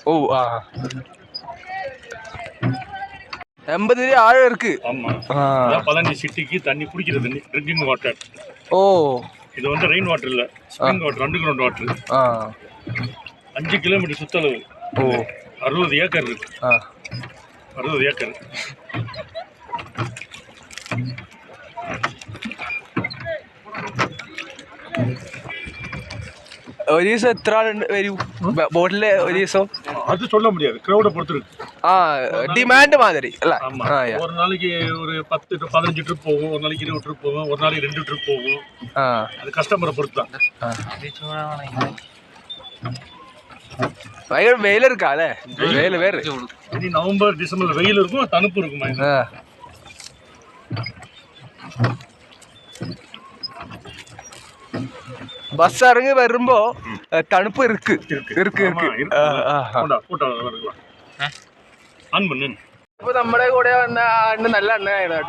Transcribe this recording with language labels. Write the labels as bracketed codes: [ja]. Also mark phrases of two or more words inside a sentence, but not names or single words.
[ta] ஓ 80 ஆழம் இருக்கு. ஆமா, பழனி சிட்டிக்கு தண்ணி குடிக்கிற தண்ணி, [en] drinking water. ஓ [ta] இது வந்து [en] rain water [ta] இல்ல, [en] spring water, under ground water. [ta] 5 கிலோமீட்டர் சுற்றளவு. ஓ 60 ஏக்கர் இருக்கு. 60 ஏக்கர். [ml] ഒരു ദിവസം എത്ര വരും ബോട്ടില്? ഒരു ദിവസം [ta] அது சொல்ல முடியாது, கிரௌட பொறுத்து இருக்கு. டிமாண்ட் மாதிரி இல்ல. ஒரு நாளைக்கு ஒரு 10 to 15 ட்ரிப் போகும், ஒரு நாளைக்கு 20 ட்ரிப் போகும், ஒரு நாளைக்கு 2 ட்ரிப் போகும். அது கஸ்டமரை பொறுத்து தான். பயங்கர வெயில் இருக்கா? அല്ലേ வெயில் வேறு. இனி நவம்பர் டிசம்பர் வெயில் இருக்கும், தணுப்பு இருக்குமா? [ml] ബസ് ഇറങ്ങി വരുമ്പോ തണുപ്പ് ഇருக்கு. അപ്പൊ നമ്മുടെ കൂടെ വന്ന അണ്ണൻ നല്ല അണ്ണനായിരുന്നു കേട്ടോ.